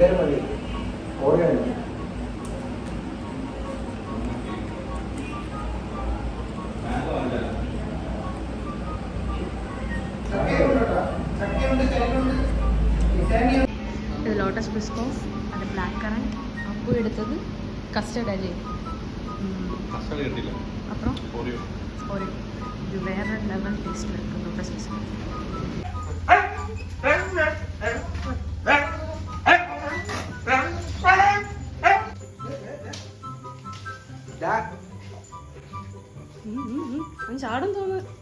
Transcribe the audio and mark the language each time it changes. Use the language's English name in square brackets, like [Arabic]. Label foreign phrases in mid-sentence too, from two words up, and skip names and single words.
[Malayalam] ഇത് ലോട്ടസ് ബിസ്കോസ്, അത് ബ്ലാക്ക് കറന്റ്, അപ്പു എടുത്തത് കസ്റ്റർഡ് അല്ലേ, [Tamil] அப்புறம் ஒரு இது வேற லெவல் டேஸ்ட் இருக்கு லோட்டஸ் பிஸ்கட். கொஞ்சம் ஆடும் தோணு.